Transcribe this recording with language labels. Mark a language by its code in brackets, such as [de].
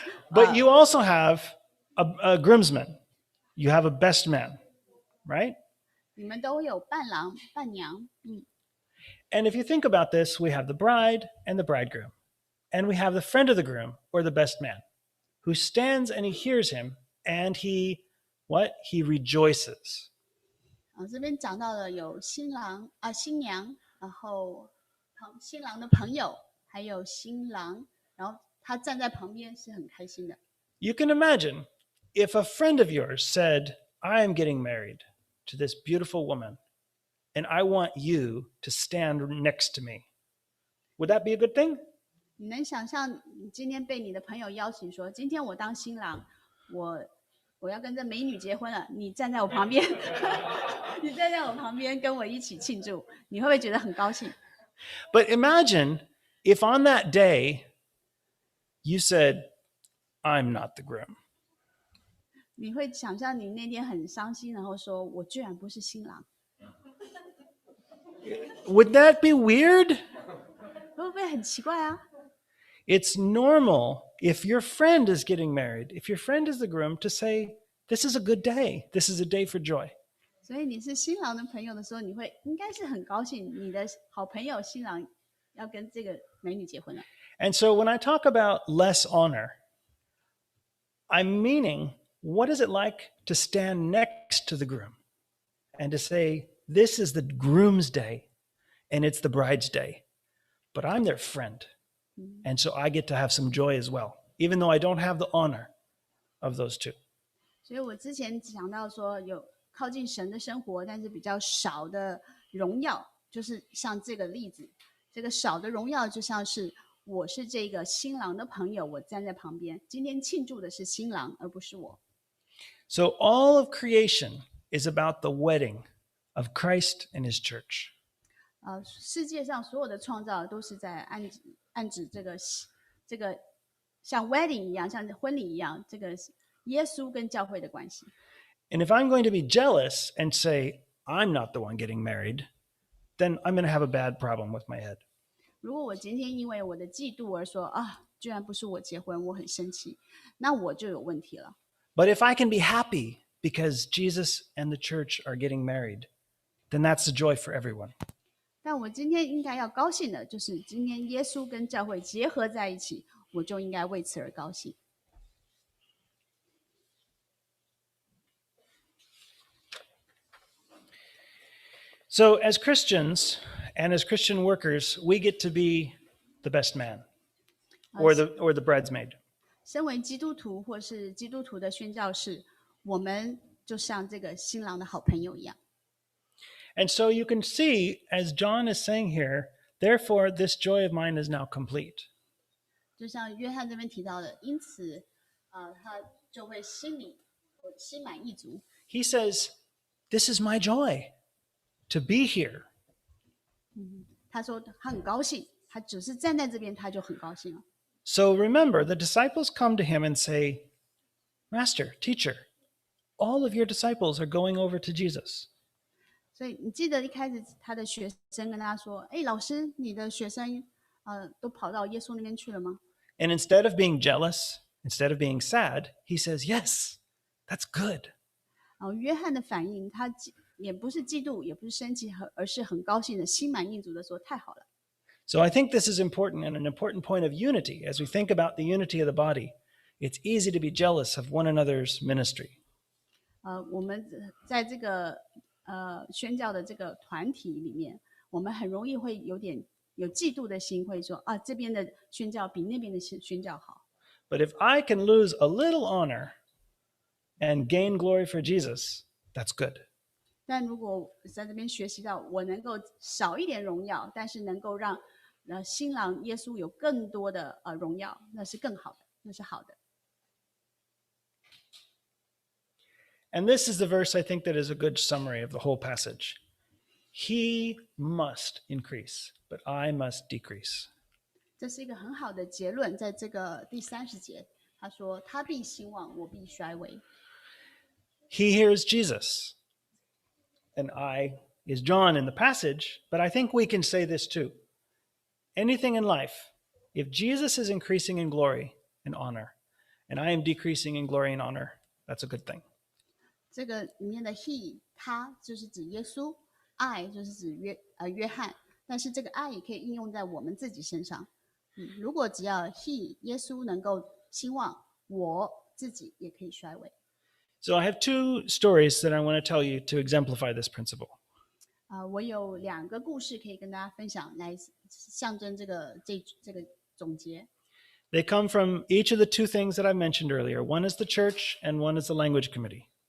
[en] But you also have a groomsman. You have a best man, right? [zh] 你们都有伴郎、伴娘。 [en] And if you think about this, we have the bride and the bridegroom. And we have the friend of the groom, or the best man, who stands and he hears him, and he rejoices. [zh] 这边讲到了有新郎新娘，然后新郎的朋友，还有新郎，然后他站在旁边是很开心的。 [en] You can imagine if a friend of yours said, I am getting married to this beautiful woman, and I want you to stand next to me. Would that be a good thing? [zh] 你能想象你今天被你的朋友邀请说，今天我当新郎，我要跟这美女结婚了，你站在我旁边，你站在我旁边跟我一起庆祝，你会不会觉得很高兴？ [en] But imagine if on that day you said, I'm not the groom. [zh] 你会想象你那天很伤心，然后说我居然不是新郎， [en] Would that be weird? [zh] 会不会很奇怪啊？ [en] It's normal if your friend is getting married, if your friend is the groom, to say, this is a good day. This is a day for joy. [zh] 所以你是新郎的朋友的时候，你会应该是很高兴，你的好朋友新郎要跟这个美女结婚了。 [en] And so when I talk about less honor, I'm meaning, what is it like to stand next to the groom and to say, this is the groom's day and it's the bride's day, but I'm their friend. And so I get to have some joy as well, even though I don't have the honor of those two. [zh] 所以我之前讲到说，有靠近神的生活，但是比较少的荣耀，就是像这个例子，这个少的荣耀就像是我是这个新郎的朋友，我站在旁边。今天庆祝的是新郎，而不是我。 [en] So all of creation is about the wedding of Christ and his church. [zh] 世界上所有的创造都是在暗指这个像 wedding 一样，像婚礼一样，这个耶稣跟教会的关系。 [en] And if I'm going to be jealous and say, I'm not the one getting married, then I'm going to have a bad problem with my head. [zh] 如果我今天因为我的嫉妒而说居然不是我结婚，我很生气，那我就有问题了。 [en] But if I can be happy because Jesus and the church are getting married, then that's a joy for everyone. [zh] 但我今天应该要高兴的就是今天耶稣跟教会结合在一起，我就应该为此而高兴。 [en] So as Christians and as Christian workers, we get to be the best man or the bridesmaid. [zh] 身为基督徒或是基督徒的宣教士，我们就像这个新郎的好朋友一样。 [en] And so you can see, as John is saying here, therefore this joy of mine is now complete. [zh] 就像约翰这边提到的，因此，他就会心满意足。 [en] He says, this is my joy to be here. [zh] 他说他很高兴，他只是站在这边，他就很高兴了。 [en] So remember, the disciples come to him and say, Master, teacher, all of your disciples are going over to Jesus. [zh] 所以你记得一开始他的学生跟他说：“哎，老师，你的学生都跑到耶稣那边去了吗？” [en] And instead of being jealous, instead of being sad, he says, yes, that's good. [zh] 约翰的反应，他也不是嫉妒，也不是生气，而是很高兴的，心满意足的说：“太好了。” [en] So I think this is important and an important point of unity. As we think about the unity of the body, it's easy to be jealous of one another's ministry. [zh] 我们在这个宣教的这个团体里面，我们很容易会有嫉妒的心，会说这边的宣教比那边的宣教好。 [en] But if I can lose a little honor and gain glory for Jesus, that's good. [zh] 但如果在这边学习到我能够少一点荣耀，但是能够让新郎耶稣有更多的荣耀，那是更好的，那是好的。 [en] And this is the verse I think that is a good summary of the whole passage. He must increase, but I must decrease. [zh] 这是一个很好的结论，在这个第30节，他说：“他必兴旺，我必衰微。” [en] He here is Jesus, and I is John in the passage, but I think we can say this too. Anything in life, if Jesus is increasing in glory and honor, and I am decreasing in glory and honor, that's a good thing. [zh] 这个里面的 he 他就是指耶稣， I 就是指约翰，但是这个 I 也可以应用在我们自己身上。如果只要 he 耶稣能够兴旺，我自己也可以衰微。 [en] So I have two stories that I want to tell you to exemplify this principle. [zh] 我有2个故事可以跟大家分享，来象征这个总结。 [en] They come from each of the two things that I mentioned earlier. One is the church and one is the language committee.